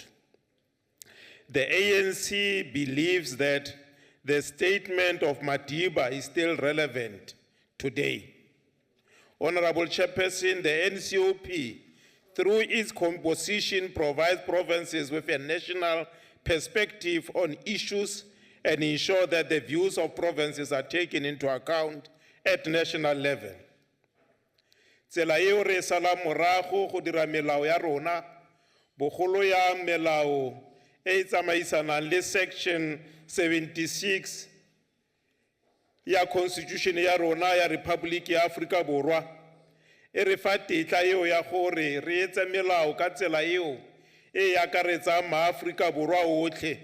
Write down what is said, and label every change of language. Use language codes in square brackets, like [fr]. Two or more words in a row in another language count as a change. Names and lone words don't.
[en] The ANC believes that the statement of Madiba is still relevant today. Honorable Chairperson, the NCOP, through its composition, provides provinces with a national perspective on issues and ensure that the views of provinces are taken into account at national level. [tn] Tsela eo re sala morago go dira melao ya rona, bogolo ya melao e tsamaisanang le section 76 ya constitution ya rona ya Republic ya Afrika Borwa, e re fa tetla eo ya gore re etse melao ka tsela eo e akaretsang maAfrika Borwa otlhe.